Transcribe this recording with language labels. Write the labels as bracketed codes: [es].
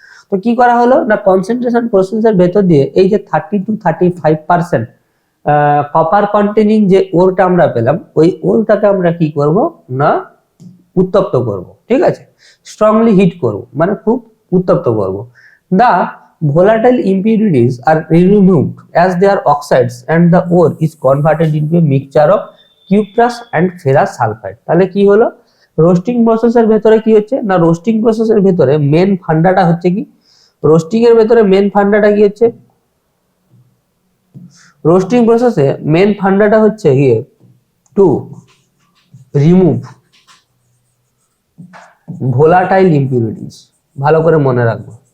[bn] তো কি করা হলো না, কনসেন্ট্রেশন প্রসেসের ভেতর দিয়ে এই যে 30 to 35% কপার কন্টেনিং যে ওরটা আমরা পেলাম, ওই ওরটাকে আমরা কি করব না উত্তপ্ত করব। ঠিক আছে, স্ট্রংলি হিট করব, মানে খুব উত্তপ্ত করব। [en] The volatile impurities are removed as they are oxides and the ore is converted into a mixture of cuprous and ferrous sulfide। [bn] তাহলে কি হলো, রোস্টিং প্রসেসের ভেতরে কি হচ্ছে না, রোস্টিং প্রসেসের ভেতরে মেন ফান্ডাটা হচ্ছে কি, রোস্টিং এর ভেতরে মেন ফান্ডাটা কি হচ্ছে, রোস্টিং প্রসেসে মেন ফান্ডাটা হচ্ছে গিয়ে [en] To remove volatile impurities. [bn] ভালো করে মনে রাখবো।